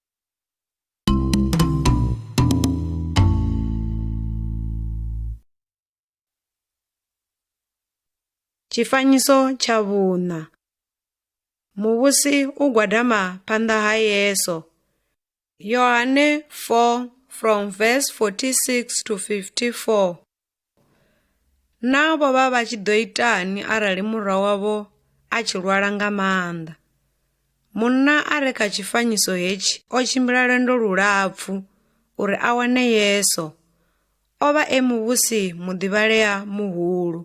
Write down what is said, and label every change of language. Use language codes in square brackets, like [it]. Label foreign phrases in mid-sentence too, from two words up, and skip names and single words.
[ve] Tshifanyiso tsha vhuṋa. Muvhusi u gwadama phanḓa ha Yesu. [en] Yohane 4 from verse 46 to 54. [ve] Na vho vha tshi ḓo itani arali murwa wavho a tshi lwala nga maanḓa? Munna a re kha tshifanyiso hetshi o tshimbila lwendo lulapfu uri a wane Yesu. O vha e muvhusi muḓivhalea muhulu.